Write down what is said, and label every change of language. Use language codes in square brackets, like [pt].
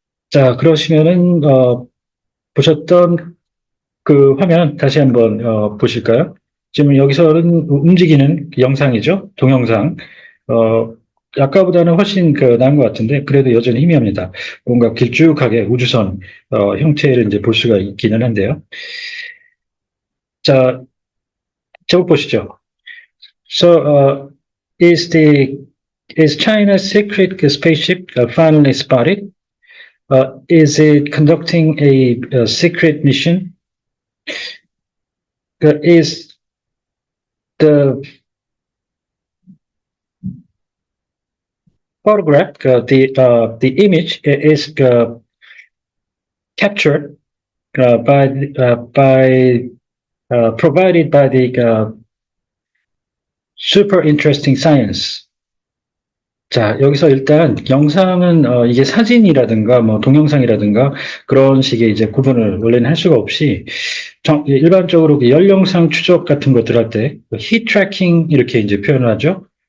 [ko] 자, 그러시면은, 보셨던 그 화면 다시 한번 보실까요? 지금 여기서는 움직이는 영상이죠. 동영상. 어, 아까보다는 훨씬 나은 것 같은데 그래도 여전히 희미합니다. 뭔가 길쭉하게 우주선 형태를 이제 볼 수가 있기는 한데요. 자, 제목 보시죠. [en] So, is China's secret spaceship finally spotted? Is it conducting a secret mission? Is the photograph, the image is captured by provided by the super interesting science. [ko] 자, 여기서 일단 영상은 이게 사진이라든가 뭐 동영상이라든가 그런 식의 이제 구분을 원래는 할 수가 없이 일반적으로 그 열영상 추적 같은 것들 할 때 heat tracking 이렇게 이제 표현을 하죠.